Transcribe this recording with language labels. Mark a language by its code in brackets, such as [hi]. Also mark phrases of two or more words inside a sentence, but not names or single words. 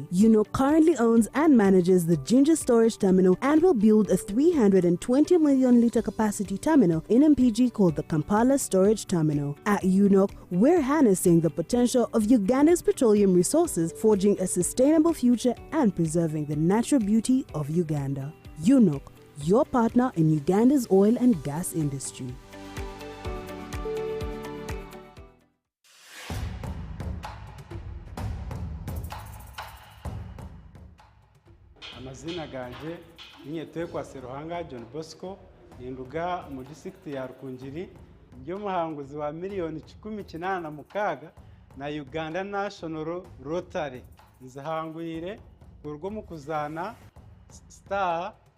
[en] UNOC currently owns and manages the Ginger Storage Terminal and will build a 320 million litre capacity terminal in MPG called the Kampala Storage Terminal. At UNOC, we're harnessing the potential of Uganda's petroleum resources, forging a sustainable future and preserving the natural beauty of Uganda. UNOC, your partner in Uganda's oil and gas industry. [nyn] Amazina ganje Tayebwa Seruhanga John Bosco ninduga mu district ya Rukungiri ndio muhanguzi wa miliyoni 18 na Uganda National Rotary nzahangwire urwo mu kuzana star